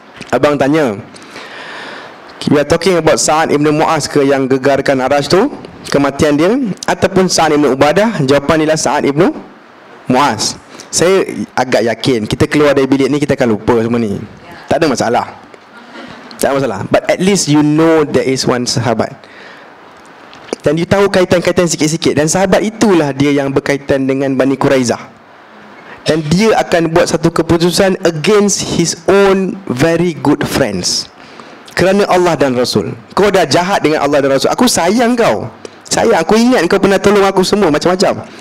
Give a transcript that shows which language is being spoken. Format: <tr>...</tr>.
<ms>Abang tanya,</ms> <en>we are talking about</en> <ms>Sa'ad Ibn Mu'az ke yang gegarkan Arasy tu, kematian dia, ataupun Sa'ad Ibn Ubadah? Jawapan ialah Sa'ad Ibn Mu'az. Saya agak yakin kita keluar dari bilik ni kita akan lupa semua ni. Tak ada masalah. Tak ada masalah.</ms> <en>But at least you know there is one sahabat.</en> <ms>Dan you tahu kaitan-kaitan sikit-sikit. Dan sahabat itulah dia yang berkaitan dengan Bani Quraizah. Dan dia akan buat satu keputusan</ms> <en>against his own very good friends.</en> <ms>Kerana Allah dan Rasul. Kau dah jahat dengan Allah dan Rasul. Aku sayang kau. Sayang, aku ingat kau pernah tolong aku semua macam-macam.</ms>